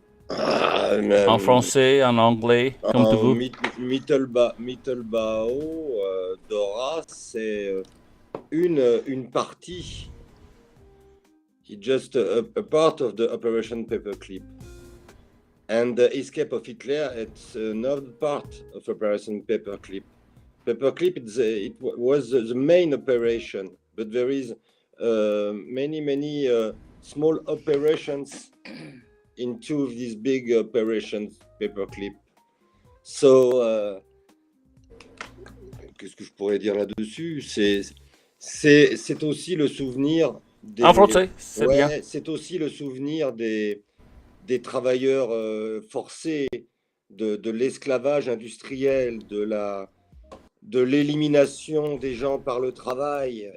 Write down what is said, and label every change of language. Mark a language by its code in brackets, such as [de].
[fr] En français, en anglais, comme tu veux. Mittelbau, Dora, c'est une partie. [en] It's just a part of the Operation Paperclip. And the escape of Hitler, it's another part of Operation Paperclip. Paperclip, it was the main operation, but there is many small operations into these big operations, Paperclip. [fr] So, qu'est-ce que je pourrais dire là-dessus? C'est aussi le souvenir des... En français, c'est bien. C'est aussi le souvenir des travailleurs forcés, de l'esclavage industriel, de l'élimination des gens par le travail.